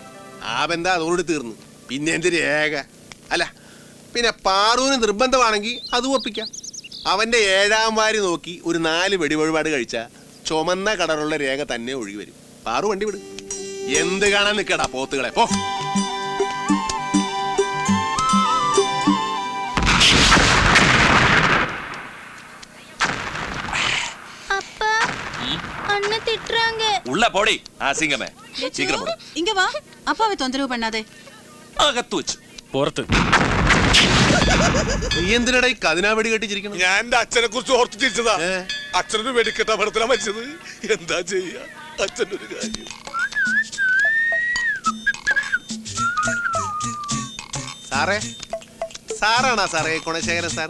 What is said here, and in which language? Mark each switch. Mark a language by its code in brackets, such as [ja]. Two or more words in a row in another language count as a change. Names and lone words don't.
[ml] ആ ബന്ധം അതോട് തീർന്നു. പിന്നെ എന്ത് രേഖ? അല്ല, പിന്നെ പാറുവിന് നിർബന്ധമാണെങ്കിൽ അത് ഒപ്പിക്കാം. അവന്റെ 7-ാം വാരി നോക്കി ഒരു 4 വെടിവഴിപാട് കഴിച്ചാ ചുമന്ന കളറുള്ള രേഖ തന്നെ ഒഴുകി വരും. പാറു വണ്ടി വിട്. എന്ത് കാണാൻ നിൽക്കടാ പോത്തുകളെ, പോ. [ta] உள்ள போடி அசிங்கமே. சீக்கிரம் போடு. இங்க வா. அப்பாவை தொந்தரவு பண்ணாதே. [ml] അകത്ത് വെച്ച് പുറത്ത്. നീ എന്തിനടാ ഈ കതിനാ വെടി കെട്ടിച്ചിരിക്കണം? ഞാൻ എന്റെ അച്ഛനെ കുറിച്ച് ഓർത്ത് ചിരിച്ചതാ. അച്ഛനൊരു വെടിക്കെട്ട അപകടത്തിലാ മരിച്ചത്. എന്താ ചെയ്യാ, അച്ഛൻ്റെ ഒരു കാര്യം. സാറേ, സാറാണാ സാറേ ഗുണശേഖരൻ സാറ്?